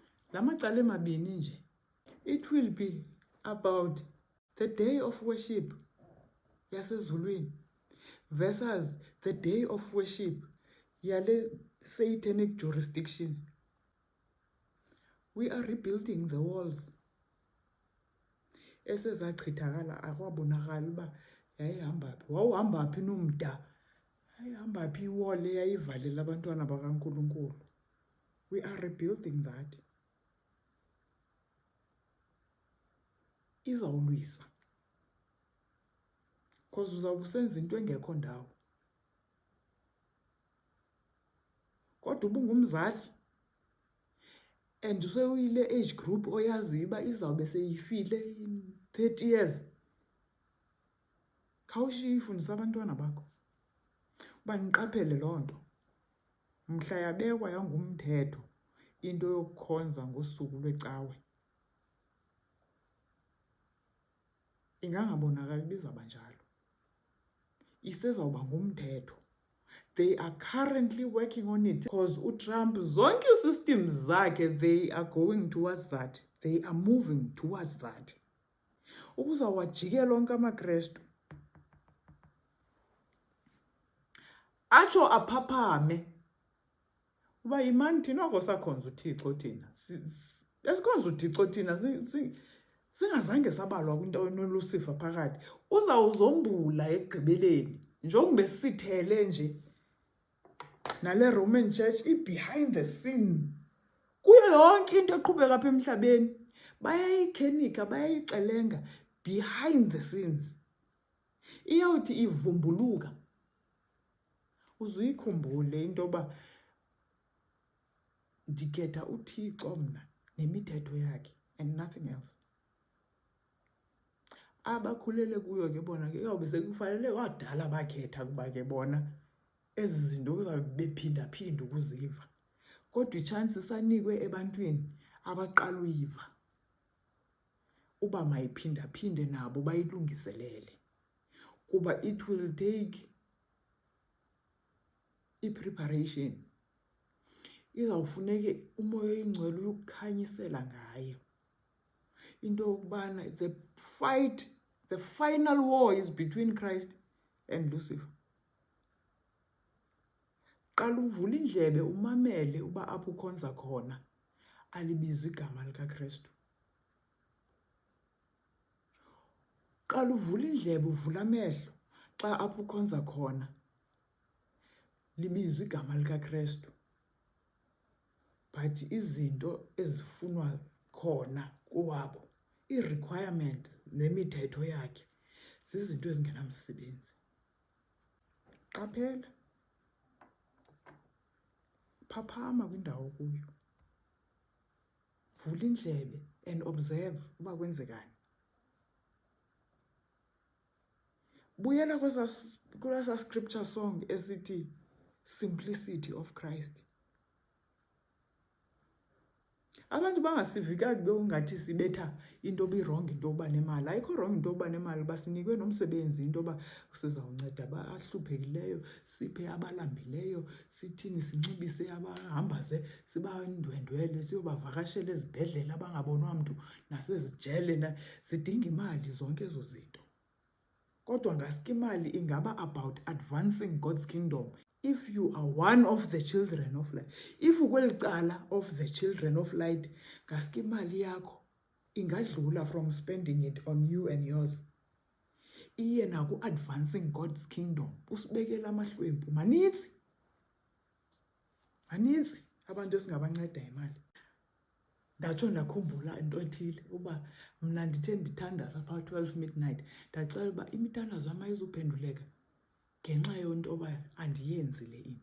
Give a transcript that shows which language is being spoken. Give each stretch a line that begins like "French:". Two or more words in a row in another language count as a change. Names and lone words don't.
Xhosa: Lamacala emabini nje.
English: It will be about the day of worship yasezulwini versus the day of worship yale satanic jurisdiction. We are rebuilding the walls.
Xhosa: Esezachithakala akwabonakala uba yayihamba phi. Wawuhamba phi nomda? Yayihamba phi iwall eyayivalela abantwana bakaNkulunkulu?
English: We are rebuilding that.
Xhosa: Izawulwisa. Because uzawube usenza into engekho ndawo. Kodwa ubungumzali and useyile
English: age group
Xhosa: oyaziyo uba izawube seyifile
English: in 30 years.
Xhosa: Khawushiye ifundisa abantwana bakho uba niqaphele loo nto. Mhla yabekwa yangumthetho into yokukhonza ngosuku lwecawe, ingangabonakali bizawuba njalo. Isezawuba ngumthetho.
English: They are currently working on it because uTrump zonke systems zakhe they are going towards that. They are moving towards that.
Xhosa: Ubuzawajikela onke amaKrestu atsho aphaphame uba yimani thina oko sakhonza uThixo thina. Esikhonza uThixo thina singazange sabalwa kwinto enolusifa phakathi. Uzawuzombula ekugqibeleni njengoba besithele nje nale Roman Church
English: behind the scene.
Xhosa: Kuyo yonke into eqhubeka apha emhlabeni bayayikhenika, bayayixelenga
English: behind the scenes.
Xhosa: Iyawuthi ivumbuluka uzuyikhumbule into yoba ndikhetha uThixo mna nemithetho yakhe
English: and nothing else.
Xhosa: Abakhulele kuyo ke bona ke kuyawube sekufanele kwadala bakhetha kuba ke bona ezi zinto uzawube bephinda-phinda ukuziva. Kodwa itshansi isanikwe ebantwini abaqala uyiva uba mayiphinda-phinde nabo bayilungiselele. Kuba
English: it will take
Xhosa: i-preparation. Izawufuneke umoya oyingcwele uyokukhanyisela ngayo. Into yokubana the final war is between Christ and Lucifer. Qala uvula indlebe umamele uba apho ukhonza khona alibizwe igama likaKrestu. Qala uvula indlebe uvula amehlo xa apho ukhonza khona libizwe igama likaKrestu. But izinto ezifunwa khona kowabo, i-requirement nemithetho yakhe, zizinto ezingenamsebenzi. Qaphela. Phaphama kwindawo kuyo. Vula indlebe
English: and observe
Xhosa: uba kwenzekani. Buyela kwesa
English: scripture song
Xhosa: esithi
English: simplicity of Christ.
Xhosa: Abantu bangasivika kube ungathi sibetha into wrong into yoba nemali. Ayikho wrong into yoba nemali, basinikwe nomsebenzi into yoba sizawunceda abahluphekileyo, siphe abalambileyo, sithini sinxibise abahamba sibandwendwele, siyobavakashela ezibhedlela abangabonwa mntu nasezijele. Zidinga imali zonke ezo zinto. Kodwa ngaske imali ingaba
English: about advancing God's kingdom.
Xhosa: If you are one of the children of light, if ukweli cala of the children of light, ngaske imali yakho ingadlula
English: from spending it on you and yours.
Xhosa: Iye naku
English: advancing God's kingdom.
Xhosa: Usibekela amahlwempu manitsi abantu esingabanceda imali. Ndatsho ndakhumbula into ethile uba mna ndithe ndithandaza phaa 12 midnight. Ndaxela uba imithandazo yam ayizuphenduleka ngenxa yonto yoba andiyenzi le into.